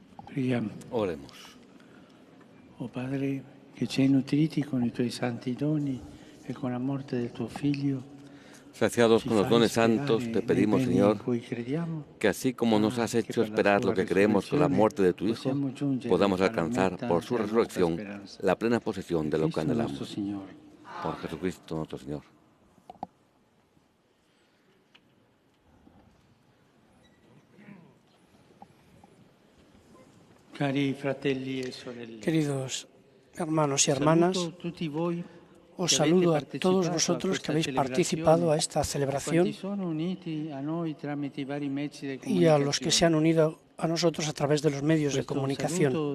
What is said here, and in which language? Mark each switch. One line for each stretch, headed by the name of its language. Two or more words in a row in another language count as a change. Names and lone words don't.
Italian: Preghiamo.
Spanish: Oremos.
Italian: Oh Padre, che ci hai nutriti con i tuoi santi doni e con la morte del tuo Figlio,
Spanish: Saciados con los dones santos, te pedimos, Señor, que así como nos has hecho esperar lo que creemos con la muerte de tu Hijo, podamos alcanzar por su resurrección la plena posesión de lo que anhelamos. Por Jesucristo nuestro Señor. Queridos hermanos y hermanas, os saludo a todos vosotros que habéis participado a esta celebración y a los que se han unido a nosotros a través de los medios de comunicación.